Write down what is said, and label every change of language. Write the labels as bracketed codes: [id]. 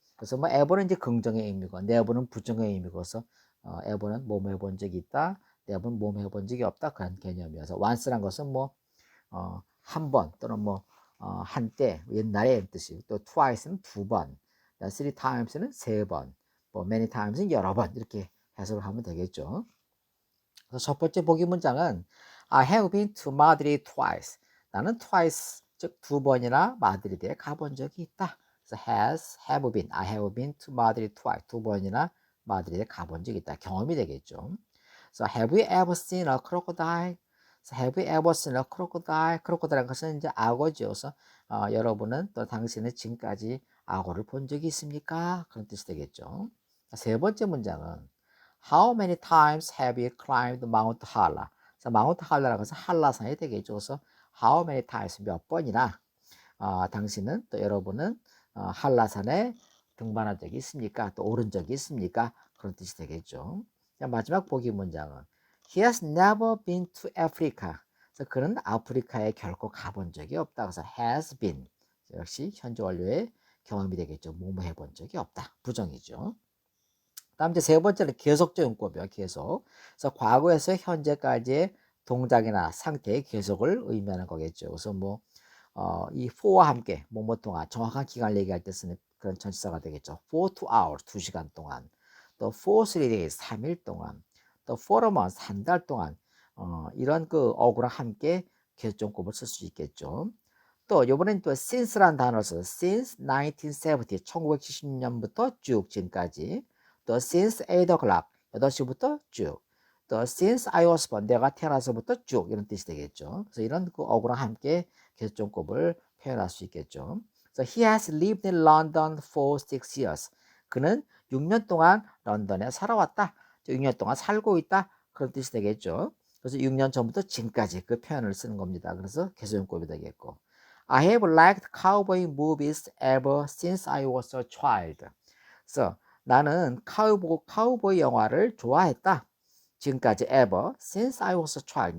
[ko] 그래서 뭐 ever는 이제 긍정의 의미고 never는 부정의 의미고서 ever는 뭐뭐 해본 적이 있다, never는 뭐뭐 해본 적이 없다 그런 개념이어서 once란 것은 뭐 한 번 또는 뭐 한때 옛날에 이런 뜻이고 또 twice는 두 번, [en] three times [ko] 는 세 번, 뭐 [en] many times [ko] 는 여러 번 이렇게 해석을 하면 되겠죠. 그래서 첫 번째 보기 문장은 [en] I have been to Madrid twice. [ko] 나는 twice, 즉 두 번이나 마드리드에 가본 적이 있다. 그래서 [en] have been, I have been to Madrid twice. [ko] 두 번이나 마드리드에 가본 적이 있다. 경험이 되겠죠. [en] 그래서 have you ever seen a crocodile? 그래서 have you ever seen a crocodile? [ko] crocodile라는 것은 이제 악어죠. 그래서 여러분은 또 당신은 지금까지 악어를 본 적이 있습니까? 그런 뜻이 되겠죠. 세 번째 문장은 [en] How many times have you climbed Mount Hala? [ko] 그래서 Mount Hala라고 해서 한라산이 되겠죠. 그래서 [en] how many times [ko] 몇 번이나 당신은 또 여러분은 한라산에 등반한 적이 있습니까? 또 오른 적이 있습니까? 그런 뜻이 되겠죠. 자, 마지막 보기 문장은 [en] He has never been to Africa. [ko] 그래서 그는 아프리카에 결코 가본 적이 없다. 그래서 has been 역시 현재 완료의 경험이 되겠죠. 뭐뭐 해본 적이 없다. 부정이죠. 다음 이제 세 번째는 계속적 용법이에요. 계속. 그래서 과거에서 현재까지의 동작이나 상태의 계속을 의미하는 거겠죠. 그래서 뭐 이 for와 함께 뭐뭐 동안 정확한 기간을 얘기할 때 쓰는 그런 전치사가 되겠죠. [en] for 2 hours [ko] 2시간 동안, 또 [en] for 3 days [ko] 3일 동안, 또 [en] for a month [ko] 한 달 동안 이런 그 어구랑 함께 계속적용법을 쓸 수 있겠죠. 또 이번엔 또 since라는 단어를 써서 [en] since 1970 [ko] 1970년부터 쭉 지금까지, 또 [en] since 8 o'clock [ko] 8시부터 쭉, 또 [en] since I was born [ko] 내가 태어나서부터 쭉 이런 뜻이 되겠죠. 그래서 이런 그 어구랑 함께 계속적용법을 표현할 수 있겠죠. 그래서 [en] he has lived in London for 6 years. [ko] 그는 6년 동안 런던에 살아왔다. 6년 동안 살고 있다. 그런 뜻이 되겠죠. 그래서 6년 전부터 지금까지 그 표현을 쓰는 겁니다. 그래서 계속용법이 되겠고. [en] I have liked cowboy movies ever since I was a child. [ko] 그래서 나는 카우보이 영화를 좋아했다. 지금까지 [en] ever since I was a child.